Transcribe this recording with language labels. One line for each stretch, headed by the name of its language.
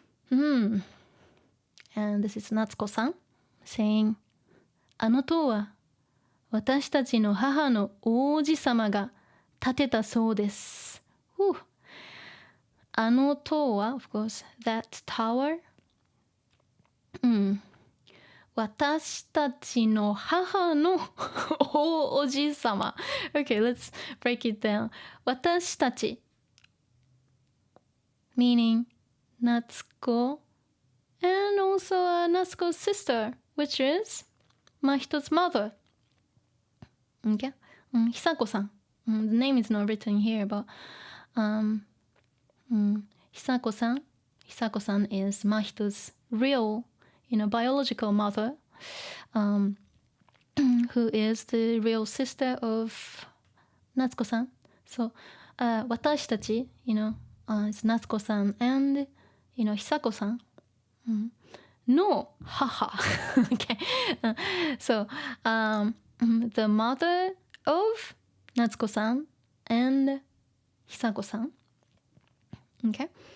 English: And this is Natsuko-san saying,
Japanese: あの塔は私たちの母の王子様が建てたそうです。あの塔は、
English: of course, that tower、
Japanese: 私たちの母の王子様。
English: Okay, let's break it down. 私たち meaning Natsuko and also Natsuko's sister, which is Mahito's mother. Okay? 久子さん。 The name is not written here, but久子さん is Mahito's real, biological mother, who is the real sister of Natsuko-san. So, 私たち, is Natsuko-san and, 久子さん の母. Okay. So, the mother of Natsuko-san and Hisako-san. Okay.